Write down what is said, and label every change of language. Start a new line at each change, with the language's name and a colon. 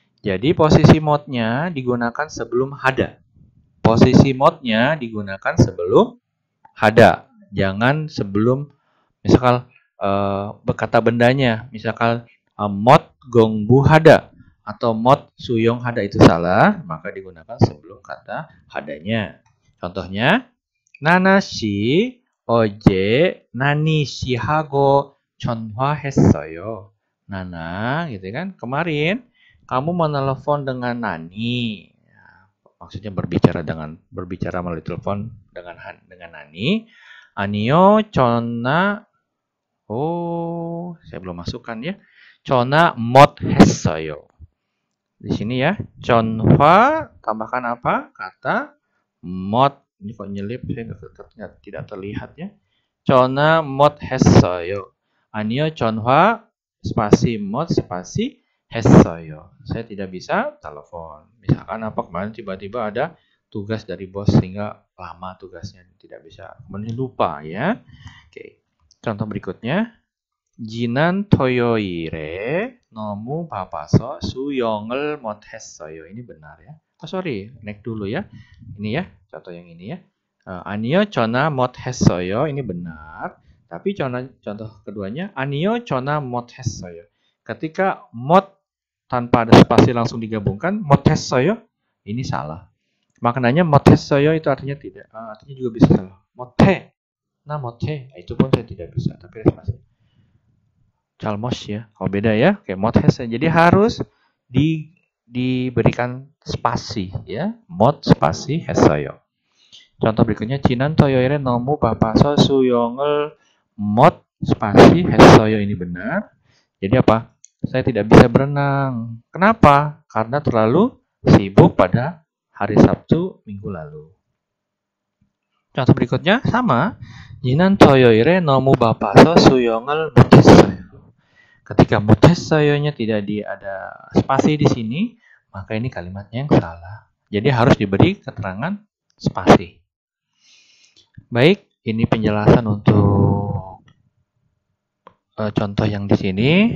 Indonesian: Jadi posisi motnya digunakan sebelum hada. Posisi motnya digunakan sebelum hada. Jangan sebelum misalkan kata bendanya, misalkan
Korean: 못 gongbu hada
Indonesian: atau
Korean: 못 suyong hada,
Indonesian: itu salah, maka digunakan sebelum kata hadanya.
Korean: Contohnya, 나나 씨 어제 나니 씨하고 전화했어요.
Indonesian: Nana, gitu kan? Kemarin kamu menelepon dengan Nani. Maksudnya berbicara melalui telepon dengan Nani.
Korean: Anio 전화.
Indonesian: Oh, saya belum masukkan ya.
Korean: 전화 못 했어요.
Indonesian: Di sini ya. 전화 tambahkan apa? Kata 못. Ini kok nyelip, saya tidak terlihat ya.
Korean: 전화 못 했어요. 아니요, 전화 spasi 못 spasi 했어요.
Indonesian: Saya tidak bisa telepon. Misalkan apa, kemarin tiba-tiba ada tugas dari bos sehingga lama tugasnya, tidak bisa. Kemudian lupa ya. Oke. Contoh berikutnya.
Korean: 지난 토요일에 너무 바빠서 수영을 못 했어요.
Indonesian: Ini benar ya. Sorry, next dulu ya. Ini ya, contoh yang ini ya.
Korean: 아니요, 전화 못 했어요.
Indonesian: ini benar. Tapi contoh keduanya,
Korean: 아니요, 전화 못 했어요.
Indonesian: Ketika 못 tanpa ada spasi langsung digabungkan,
Korean: 못 했어요,
Indonesian: ini salah. Maknanya
Korean: 못 했어요
Indonesian: itu artinya tidak. Artinya juga bisa salah.
Korean: 못해, 나 못해.
Indonesian: Itu pun saya tidak bisa, tapi ada spasi. 잘못 ya, kalau beda ya, kayak
Korean: 못 했어요.
Indonesian: Jadi harus diberikan spasi ya, 못 spasi 했어요. Contoh berikutnya,
Korean: 지난 토요일에 너무 바빠서 수영을 못 spasi 했어요.
Indonesian: Ini benar. Jadi apa? Saya tidak bisa berenang. Kenapa? Karena terlalu sibuk pada hari Sabtu minggu lalu. Contoh berikutnya sama.
Korean: 지난 토요일에 너무 바빠서 수영을 못했어요.
Indonesian: Ketika 못했어요-nya tidak ada spasi di sini, maka ini kalimatnya yang salah. Jadi harus diberi keterangan spasi. Baik, ini penjelasan untuk contoh yang di sini.